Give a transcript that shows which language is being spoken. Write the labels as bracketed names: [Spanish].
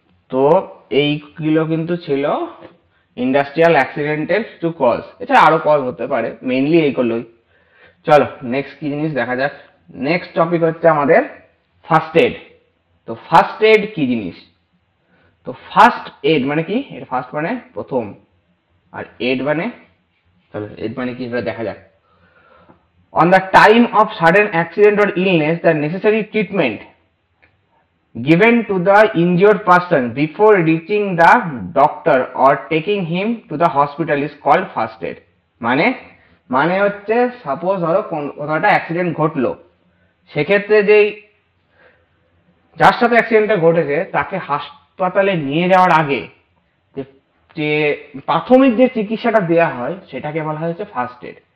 [Bangla] তো এইগুলো কিন্তু ছিল ইন্ডাস্ট্রিয়াল অ্যাক্সিডেন্টের কিছু কজ, এছাড়া আরো কজ হতে পারে, মেইনলি এইগুলোই। চলো নেক্সট কি জিনিস দেখা যাক। নেক্সট টপিক হচ্ছে আমাদের ফার্স্ট এড। তো ফার্স্ট এড কি জিনিস? তো ফার্স্ট এড মানে কি? এর ফার্স্ট মানে প্রথম, আর এড মানে, চলো এড মানে কি সেটা দেখা যাক। [English] On the time of sudden accident or illness, the necessary treatment given to the injured person before reaching the doctor or taking him to the hospital is called first aid. [Bangla] মানে মানে হচ্ছে suppose ধরো কোথাও একটা accident ঘটলো, সেক্ষেত্রে যেই যার সাথে অ্যাক্সিডেন্টটা ঘটেছে তাকে হাসপাতালে নিয়ে যাওয়ার আগে যে যে প্রাথমিক যে চিকিৎসাটা দেওয়া হয় সেটাকে বলা হয়েছে ফার্স্ট এড।